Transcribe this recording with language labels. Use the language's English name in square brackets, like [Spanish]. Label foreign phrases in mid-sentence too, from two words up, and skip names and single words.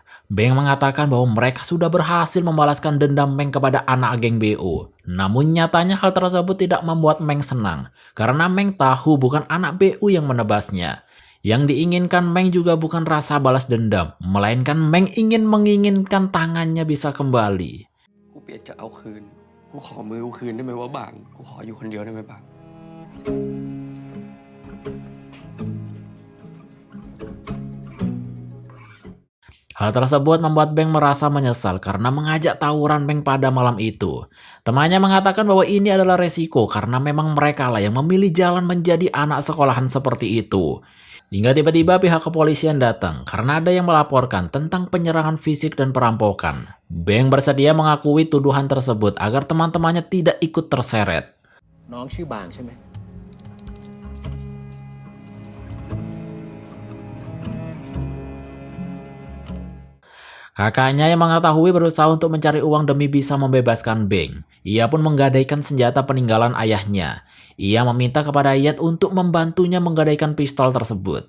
[Indonesian] Beng mengatakan bahwa mereka sudah berhasil membalaskan dendam Meng kepada anak geng BU. Namun nyatanya hal tersebut tidak membuat Meng senang, karena Meng tahu bukan anak BU yang menebasnya. Yang diinginkan Meng juga bukan rasa balas dendam, melainkan Meng ingin menginginkan tangannya bisa kembali. [Thai] กูเปลี่ยนจะเอาคืน กูขอมือกูคืนได้ไหมว่าบาง กูขออยู่คนเดียวได้ไหมบาง [Indonesian] Hal tersebut membuat Beng merasa menyesal karena mengajak tawuran Beng pada malam itu. Temannya mengatakan bahwa ini adalah resiko karena memang mereka lah yang memilih jalan menjadi anak sekolahan seperti itu. Hingga tiba-tiba pihak kepolisian datang karena ada yang melaporkan tentang penyerangan fisik dan perampokan. Beng bersedia mengakui tuduhan tersebut agar teman-temannya tidak ikut terseret. [Thai] น้องชื่อบางใช่ไหม [Indonesian] Kakaknya yang mengetahui berusaha untuk mencari uang demi bisa membebaskan Beng. Ia pun menggadaikan senjata peninggalan ayahnya. Ia meminta kepada Yat untuk membantunya menggadaikan pistol tersebut.